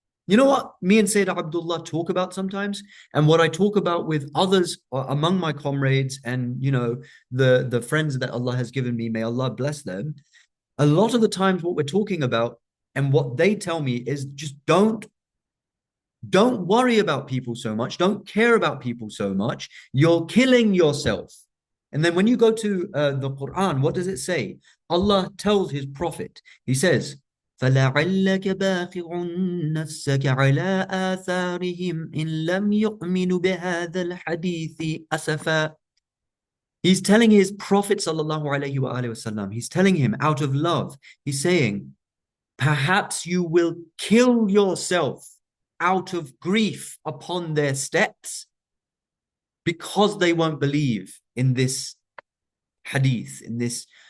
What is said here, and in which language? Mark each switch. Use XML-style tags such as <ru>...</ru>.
<en>You know what me and Sayyid Abdullah talk about sometimes? And what I talk about with others among my comrades and, the friends that Allah has given me, may Allah bless them. A lot of the times what we're talking about and what they tell me is just don't worry about people so much. Don't care about people so much. You're killing yourself. And then when you go to the Quran, what does it say?</en> <ar>Allah tells his prophet, he says, فَلَعَلَّكَ بَاخِعٌ نَفْسَكَ عَلَىٰ آثَارِهِمْ إِن لَمْ يُؤْمِنُوا بِهَذَا الْحَدِيثِ أَسَفًا.</ar> <en>He's telling his prophet sallallahu alayhi wa sallam, he's telling him out of love, he's saying, perhaps you will kill yourself out of grief upon their steps because they won't believe in this hadith, in this</en>